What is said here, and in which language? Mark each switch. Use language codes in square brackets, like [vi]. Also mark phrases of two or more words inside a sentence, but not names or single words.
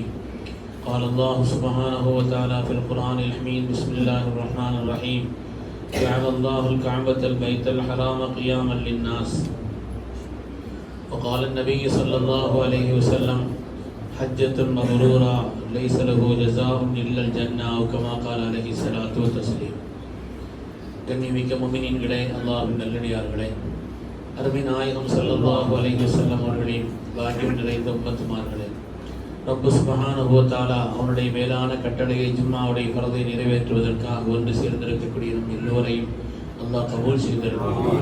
[ar] قال الله سبحانه وتعالى في القرآن الحميد بسم الله الرحمن الرحيم جعل الله الكعبة البيت الحرام قياما للناس. وقال النبي صلى الله عليه وسلم حجة مبرورة ليس له جزاء إلا الجنة أو كما قال عليه الصلاة والتسليم. [ta] கண்ணியமிக்க முஃமினீன்களே, அல்லாஹ்வின் நல்லடியார்களே, அருமை நாயகம் [ar] صلى الله عليه وسلم [ta] அவர்களின் பாக்கியம் நிறைந்த உம்மத்துமார்களே, [ar] رب سبحانه و تعالى [ta] அவனுடைய மேலான கட்டளையை ஜும்மாவுடைய ஃபர்தை நிறைவேற்றுவதற்காக ஒன்று சேர்ந்திருக்கக்கூடிய நம் எல்லோரையும் அல்லாஹ் கபூல் செய்திருக்கிறார்.